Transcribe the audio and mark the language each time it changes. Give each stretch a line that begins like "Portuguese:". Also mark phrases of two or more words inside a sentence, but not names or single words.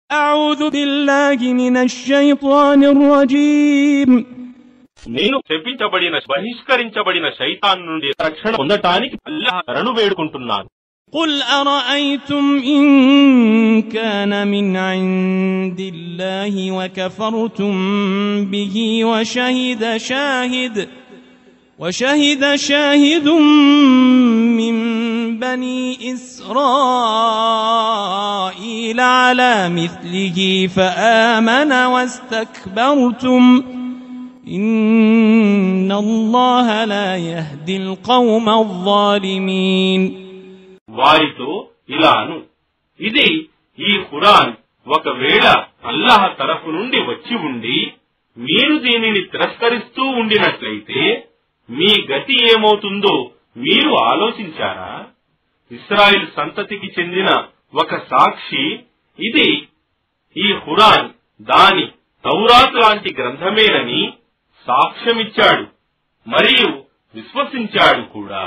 Arabic: أعوذ بالله من الشيطان الرجيم
Telugu: నేను శపించబడిన బహిష్కరించబడిన శైతాన్ నుండి రక్షణ పొందటానికి అల్లాహ్ శరణు వేడుకుంటున్నాను.
Arabic: قل أرأيتم إن كان من عند الله وكفرتم به وشهد شاهد من بني إسرائيل على مثله فآمن واستكبرتم إن الله لا يهدي القوم الظالمين.
Telugu: వారితో ఇలాను, ఇది ఈ ఖురాన్ ఒకవేళ అల్లాహ్ తరఫు నుండి వచ్చి ఉండి మీరు దీనిని తిరస్కరిస్తూ ఉండినట్లయితే మీ గతి ఏమవుతుందో మీరు ఆలోచించారా? ఇశ్రాయేల్ సంతతికి చెందిన ఒక సాక్షి ఇది ఈ ఖురాన్ దాని తౌరాత్ లాంటి గ్రంథమేనని సాక్ష్యమిచ్చాడు మరియు విశ్వసించాడు కూడా.